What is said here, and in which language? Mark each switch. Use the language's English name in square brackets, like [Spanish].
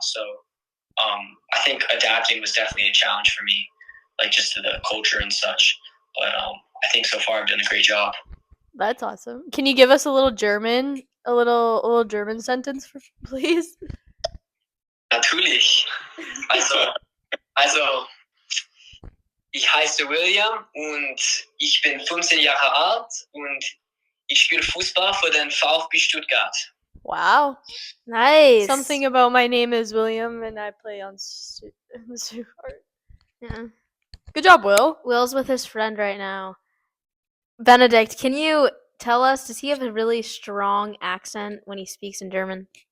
[English] So I think adapting was definitely a challenge for me, just to the culture and such. But I think so far I've done a great job. That's awesome. Can you give us a little German, a little German sentence, please? [German] Natürlich. Also, ich heiße William und ich bin 15 Jahre alt und ich spiele Fußball für den VfB Stuttgart. [English] Wow. Nice. Something about my name is William and I play on Stuttgart. Yeah. Good job, Will. Will's with his friend right now. Benedict, can you tell us, does he have a really strong accent when he speaks in German?